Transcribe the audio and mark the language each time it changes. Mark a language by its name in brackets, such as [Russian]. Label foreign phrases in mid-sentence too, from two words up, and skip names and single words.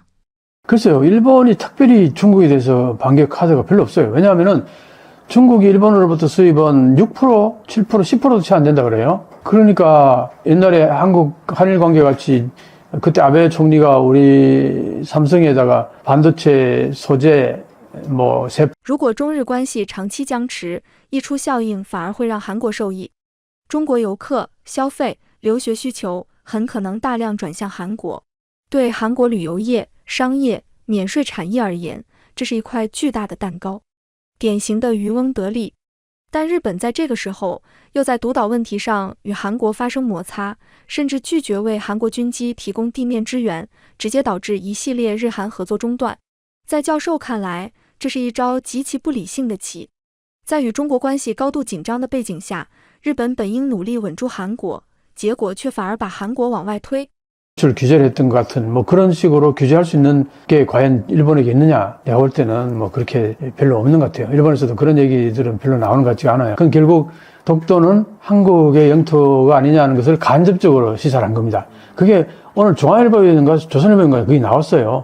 [Korean] 글쎄요, 일본이 특별히 중국에 대해서 반격 카드가 별로 없어요. 왜냐하면은 중국이 일본으로부터 수입은 6%, 7%, 10%도 채 안 된다 그래요. 그러니까 옛날에 한국 한일 관계 같이 그때 아베 총리가 우리 삼성에다가 반도체 소재 [Chinese] 如果中日关系长期僵持，溢出效应反而会让韩国受益。中国游客、消费、留学需求很可能大量转向韩国。对韩国旅游业、商业、免税产业而言，这是一块巨大的蛋糕，典型的渔翁得利。但日本在这个时候又在独岛问题上与韩国发生摩擦，甚至拒绝为韩国军机提供地面支援，直接导致一系列日韩合作中断。在教授看来，这是一招极其不理性的棋。在与中国关系高度紧张的背景下，日本本应努力稳住韩国，结果却反而把韩国往外推。 [Korean] 규제를 했던 것 같은 그런 식으로 규제할 수 있는 게 과연 일본에게 있느냐? 내가 볼 때는 그렇게 별로 없는 것 같아요. 일본에서도 그런 얘기들은 별로 나오는 것 같지가 않아요. 그건 결국 독도는 한국의 영토가 아니냐는 것을 간접적으로 시사를 한 겁니다. 그게 오늘 중앙일보인가 조선일보인가 그게 나왔어요.